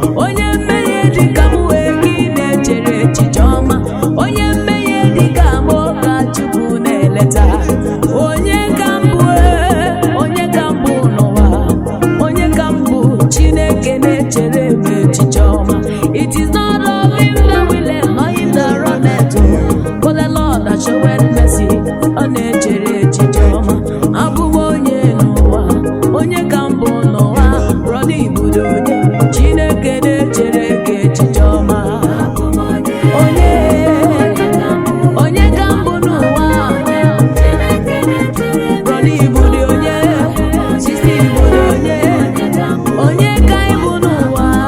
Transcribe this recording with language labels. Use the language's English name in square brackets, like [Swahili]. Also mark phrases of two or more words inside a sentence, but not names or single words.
[Igbo] Onye mmehie dị ka m wee gị na-echere echiche ọma. Onye mmehie dị ka m ka Chukwu na-eleta. Onye ka m bụ, eh? Onye ka m bụ n'ụwa? Onye ka m bụ? Chineke na-echere m echiche ọma. [English] It is not of him that willeth, nor him that runneth, but the Lord that showeth mercy. [Igbo] Ọ na-echere echiche ọma. Abụ m onye n'ụwa, onye ka m bụ n'ụwa, brọda Ibudo onye, Chineke na-echere gị echiche ọma. Onye, onye ka m bụ n'ụwa, brọda Ibudo onye, sista Ibudo onye, onye ka ị bụ n'ụwa?